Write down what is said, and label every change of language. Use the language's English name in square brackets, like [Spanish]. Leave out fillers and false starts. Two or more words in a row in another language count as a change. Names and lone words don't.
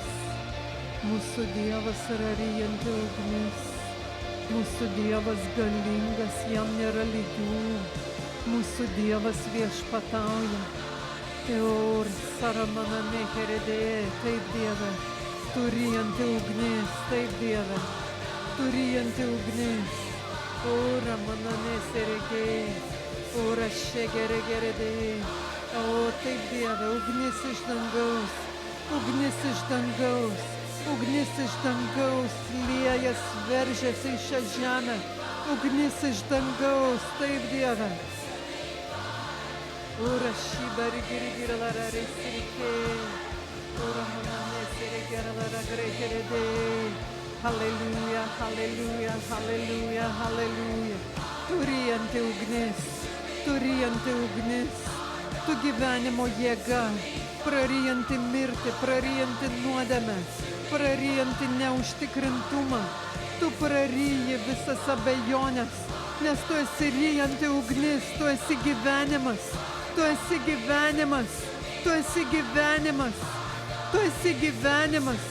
[Lithuanian] mūsų Dievas yra ryjanti ugnis, mūsų Dievas galingas, jam nėra lygių, mūsų Dievas viešpatauja. Teor saramana nekeredė, taip Dieve, tu ryjanti ugnis, taip Dieve, tu ryjanti ugnis. Ora mana neseregė, ora šegeregeredė. O taip Dieve, ugnis iš dangaus, ugnis iš dangaus, ugnis iš dangaus, liejas veržiasi į šią žemę, ugnis iš dangaus, taip Dieve. Ura šibari girigiri lara reisirikė, ura mananesi regera lara gregeredė. Halleluja, halleluja, halleluja, halleluja. Turijanti ugnis, turijanti ugnis. Tu gyvenimo jėga, prarijanti mirtį, prarijanti nuodėmę, prarijanti neužtikrintumą. Tu praryji visas abejonės, nes tu esi ryjanti ugnis, tu esi gyvenimas, tu esi gyvenimas, tu esi gyvenimas, tu esi gyvenimas.